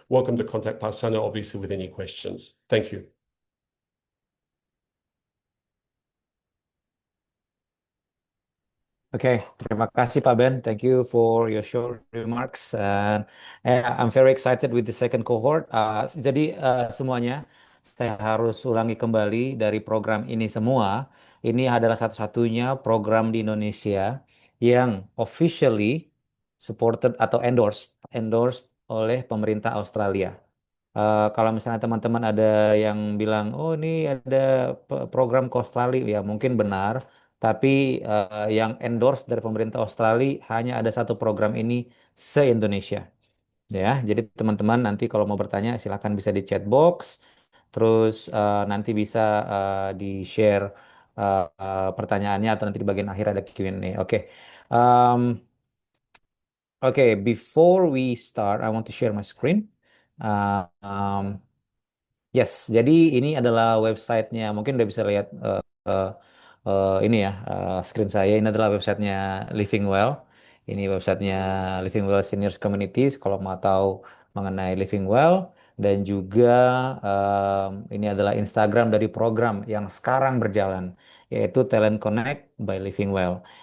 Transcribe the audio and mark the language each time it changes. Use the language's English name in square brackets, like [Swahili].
[English] Welcome to contact Parsano, obviously, with any questions. Thank you. [Indonesian] Oke, terima kasih Pak Ben. [English] Thank you for your short remarks. And I'm very excited with the second cohort. [Indonesian] Jadi semuanya saya harus ulangi kembali dari program ini semua. Ini adalah satu-satunya program di Indonesia yang [English] officially supported [Indonesian] atau endorsed oleh pemerintah Australia. Kalau misalnya teman-teman ada yang bilang, oh ini ada program ke Australia, ya mungkin benar. Tapi yang endorse dari pemerintah Australia hanya ada satu program ini se-Indonesia. Ya, jadi teman-teman nanti kalau mau bertanya silakan bisa di chat box. Terus nanti bisa di-share pertanyaannya atau nanti di bagian akhir ada Q&A. Oke. [English] Um, Before we start, I want to share my screen. [Indonesian] Uh, um, Yes, jadi ini adalah websitenya. Mungkin udah bisa lihat eh, ini ya screen saya. Ini adalah websitenya Living Well. Ini websitenya Living Well Seniors Communities. Kalau mau tahu mengenai Living Well dan juga ini adalah Instagram dari program yang sekarang berjalan, yaitu Talent Connect by Living Well.